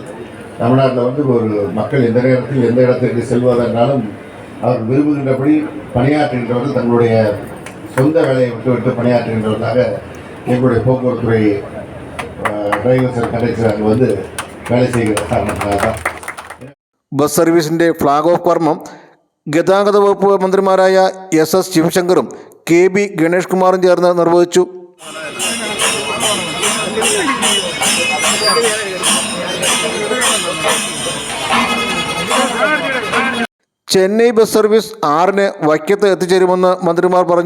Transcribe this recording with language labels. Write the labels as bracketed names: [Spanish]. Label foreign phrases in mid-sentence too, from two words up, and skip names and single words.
[Tamil] தமிழ்நாட்டில் வந்து ஒரு மக்கள் எந்த நேரத்தில் எந்த இடத்திற்கு செல்வதென்றாலும் அவர்கள் விரும்புகின்றபடி பணியாற்றுகின்றவர்கள், தங்களுடைய சொந்த வேலையை விட்டு பணியாற்றுகின்றவர்களாக எங்களுடைய போக்குவரத்துறை [English] drivers and conductor [Tamil] அங்கே வந்து வேலை செய்கிற காரணத்தினால தான். [Malayalam] ബസ് സർവീസിൻ്റെ ഫ്ലാഗ് ഓഫ് കർമ്മം ഗതാഗത വകുപ്പ് മന്ത്രിമാരായ SS ശിവശങ്കറും കെ.ബി. ഗണേഷ് കുമാറും ചേർന്ന് നിർവഹിച്ചു. ചെന്നൈ ബസ് സർവീസ് 6-ന് വൈക്കത്ത് എത്തിച്ചേരുമെന്ന് മന്ത്രിമാർ പറഞ്ഞു.